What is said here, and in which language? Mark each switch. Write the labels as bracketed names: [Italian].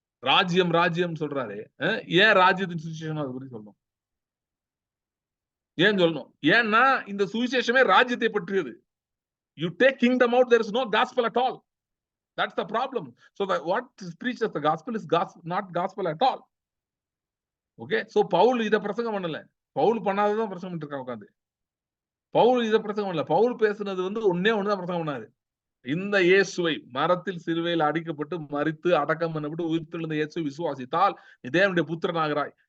[Tamil] ராஜ்யம் சொல்றாரு, ஏன் ராஜ்யத்தின் சுவிசேஷம் அதை பத்தி சொல்லணும்? ஏன் சொல்லணும்? ஏன்னா இந்த சுவிசேஷமே ராஜ்யத்தை பற்றியது. [English] You take kingdom out, there is no gospel at all. That's the problem. So what preaches the gospel is not gospel at all. [Tamil] Okay, so Pavul இத பிரசங்கம் பண்ணல. பவுல் பண்ணாததான் பிரசங்கம் பண்ணிட்டு இருக்கான் உட்கார்ந்து. பவுல் இத பிரசங்கம் பண்ணல. பவுல் பேசுனது வந்து ஒண்ணுதான் பிரசங்கம் பண்ணாரு. இந்த இயேசுவை, மரத்தில் சிலுவையில் அடிக்கப்பட்டு மரித்து அடக்கம் பண்ணப்பட்டு உயிர்த்தெழுந்த இயேசுவை விசுவாசித்தால் நீ தேவனுடைய புத்திரன் ஆகிறாய்.